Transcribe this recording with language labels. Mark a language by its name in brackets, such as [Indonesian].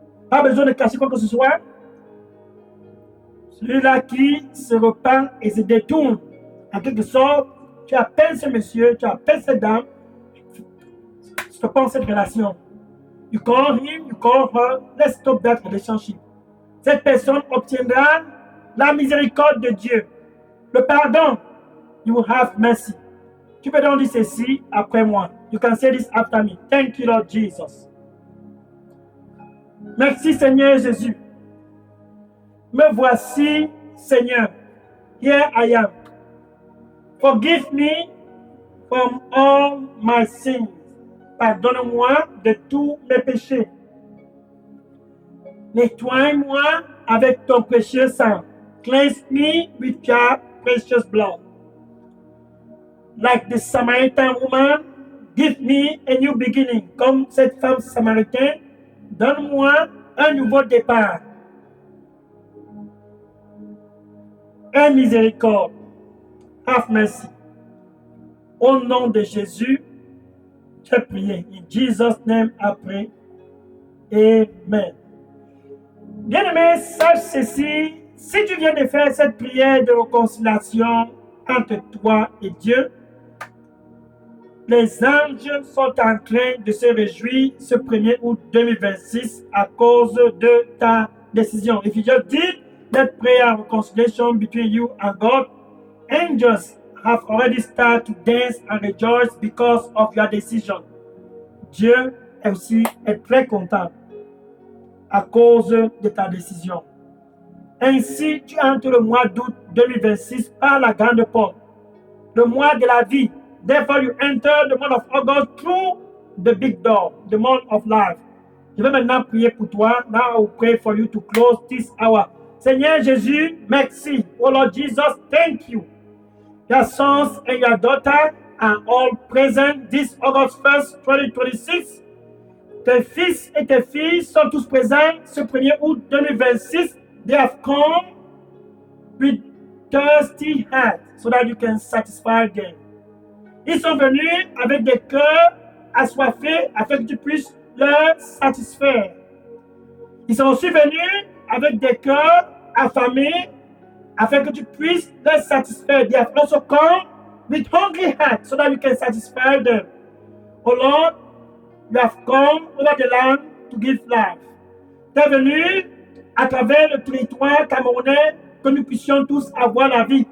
[French] Pas besoin de cacher quoi que ce soit. Celui-là qui se repent et se détourne, en quelque sorte, tu appelles ce monsieur, tu appelles cette dame, stoppons cette relation. [English] You call him, you call her, let's stop that relationship. [French] Cette personne obtiendra la miséricorde de Dieu, le pardon. [English] You will have mercy. [French] Tu peux donc dire ceci après moi. [English] You can say this after me. Thank you, Lord Jesus. [French] Merci, Seigneur Jésus. Me voici, Seigneur. [English] Here I am. Forgive me from all my sins. [French] Pardonne-moi de tous mes péchés. Nettoie-moi avec ton précieux sang. [English] Cleanse me with your precious blood. Like the Samaritan woman, give me a new beginning. [French] Comme cette femme samaritaine, donne-moi un nouveau départ. Un miséricorde. [English] Have mercy. [French] Au nom de Jésus, j'ai prié. [English] In Jesus' name, I pray. Amen. [French] Bien-aimé, sache ceci. Si tu viens de faire cette prière de réconciliation entre toi et Dieu, les anges sont en train de se réjouir ce 1er août 2026 à cause de ta décision. [English] If you just did that prayer of reconciliation between you and God, angels have already started to dance and rejoice because of your decision. [French] Dieu aussi est très content à cause de ta décision. Ainsi, tu entres le mois d'août 2026 par la grande porte, le mois de la vie. [English] Therefore, you enter the month of August through the big door, the month of life. [French] Je vais maintenant prier pour toi. [English] Now I will pray for you to close this hour. [French] Seigneur Jésus, merci. [English] Oh Lord Jesus, thank you. Your sons and your daughter are all present this August 1st, 2026. [French] Tes fils et tes filles sont tous présents ce 1er août 2026. [English] They have come with thirsty hearts so that you can satisfy them. [French] Ils sont venus avec des cœurs assoiffés afin que tu puisses leur satisfaire. Ils sont aussi venus avec des cœurs affamés afin que tu puisses leur satisfaire. [English] They have also come with hungry hearts so that you can satisfy them. Oh Lord, you have come over the land to give life. [French] Tu es venu à travers le territoire camerounais que nous puissions tous avoir la vie.